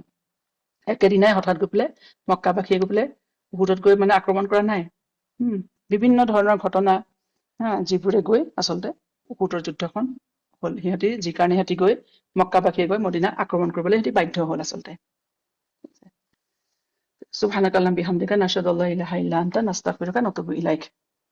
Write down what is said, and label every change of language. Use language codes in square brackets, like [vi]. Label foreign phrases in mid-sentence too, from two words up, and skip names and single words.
[as] একেদিনাই হঠাৎ গৈ পেলাই মক্কাবাসীয়ে গৈ পেলাই উহুদত গৈ মানে আক্ৰমণ কৰা নাই। বিভিন্ন ধৰণৰ ঘটনা, যিবোৰে গৈ আচলতে উহুদৰ যুদ্ধখন হল। যি কাৰণে সিহঁতি গৈ মক্কাবাসীয়ে গৈ মদিনা আক্ৰমণ কৰিবলৈ সিহঁতি বাধ্য হল আচলতে। [ar] سبحانك اللهم وبحمدك نشهد أن لا إله إلا أنت نستغفرك ونتوب إليك.